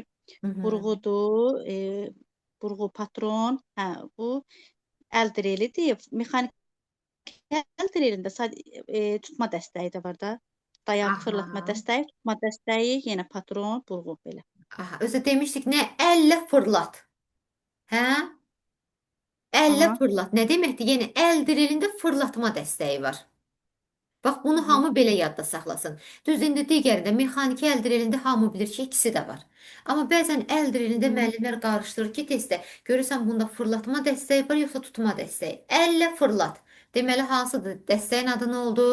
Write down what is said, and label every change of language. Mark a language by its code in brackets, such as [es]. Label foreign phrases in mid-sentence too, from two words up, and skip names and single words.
[az] Hı hı. burğudur, burğu patron. Hə, bu əl drelidir. Mexaniki əl drelində sadəcə tutma dəstəyi də var da. Dayaq, fırlatma Aha. dəstəyi, tutma dəstəyi, yenə patron, burğu belə. [tr] Aha. Özü demiştik ne? Elle fırlat. He? Elle Aha. fırlat. Ne demekti? Yani el dilinde fırlatma desteği var. [az] Bax bunu Aha. hamı belə yadda saxlasın. Düz indi digərində mexaniki əl drelində hamı bilir ki, ikisi də var. Amma bəzən əl drelində Hı. müəllimlər qarışdırır ki, testdə görürsən bunda fırlatma dəstəyi var yoxsa tutma dəstəyi. Əllə fırlat. Deməli hansıdır? Dəstəyin adı nə oldu?